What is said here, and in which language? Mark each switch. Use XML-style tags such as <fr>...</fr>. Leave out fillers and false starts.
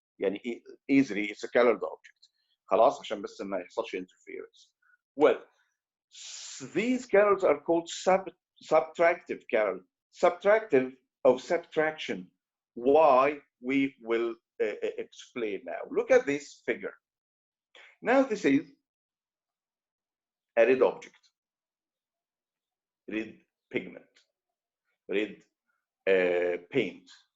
<en>يعني easily it's a colored object.</en> <ar>خلاص عشان بس ما يحصلش interference.</ar> <en>Well, these colors are called subtractive colors. Subtractive of subtraction. Why? We will explain now. Look at this figure. Now this is a red object, red pigment, red paint.</en>